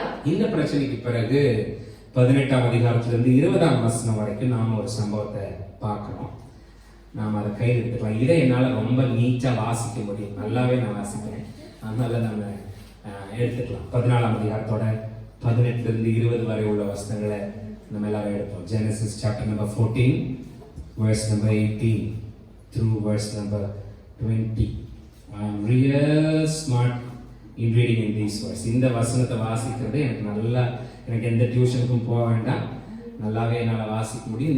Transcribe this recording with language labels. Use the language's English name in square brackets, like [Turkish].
[Tamil] இந்த பிரச்சனைக்கு பிறகு 18ஆம் அதிகாரத்திலிருந்து 20ஆம் வசனம் வரைக்கும் நாம ஒரு சம்பவத்தை பார்க்கணும். நாம் அதை கையில் எடுத்துக்கலாம். இதை என்னால் ரொம்ப நீட்டா வாசிக்க முடியும், நல்லாவே நான் வாசிக்கிறேன். அதனால நம்ம எடுத்துக்கலாம். 14ஆம் அதிகாரத்தோட 18லிருந்து 20 வரை உள்ள வசனங்களை நம்ம எல்லாரும் எடுப்போம். [English] Genesis chapter number 14 verse number 18 through verse number 20. I am real smart in reading in these verses. [Tamil] இந்த வசனத்தை வாசிக்கிறது எனக்கு எந்த டியூஷனுக்கும் போக வேண்டாம், நல்லாவே என்னால் வாசிக்க முடியும்.